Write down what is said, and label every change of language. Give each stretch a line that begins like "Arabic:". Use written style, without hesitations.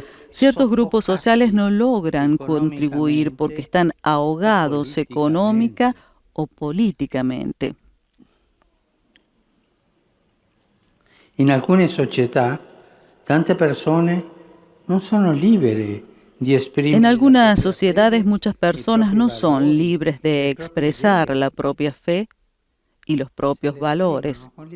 Spanish: Ciertos grupos sociales no logran contribuir porque están ahogados económica o políticamente.
Italian: In alcune società, tante persone non sono libere di esprimere.
Spanish: En algunas sociedades muchas personas no son libres de expresar la propia fe y los propios valores.